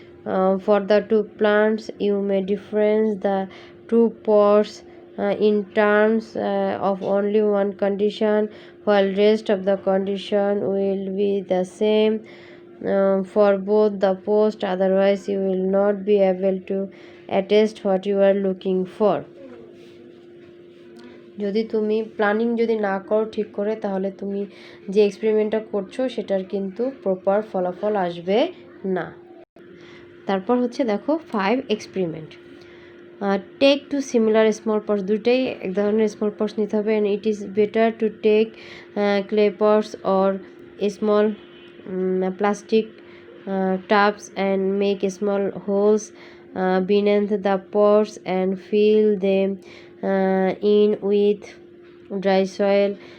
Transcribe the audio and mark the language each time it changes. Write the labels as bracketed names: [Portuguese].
[English] For the 2 plants you may difference the 2 pots in terms of only one condition, while rest of the condition will be the same for both the posts, otherwise you will not be able to attest what you are looking for. [Bangla] যদি তুমি planning যদি না করো ঠিক করে, তাহলে তুমি যে এক্সপেরিমেন্টটা করছো সেটার কিন্তু প্রপার ফলাফল আসবে না। তারপর হচ্ছে দেখো 5 experiment. [English] take 2 similar small pots, [Bangla] দুটোই এক ধরনের স্মল পটস নিতে হবে। [English] And it is better to take clay pots or small plastic tubs and make small holes beneath the pots and fill them in with dry soil.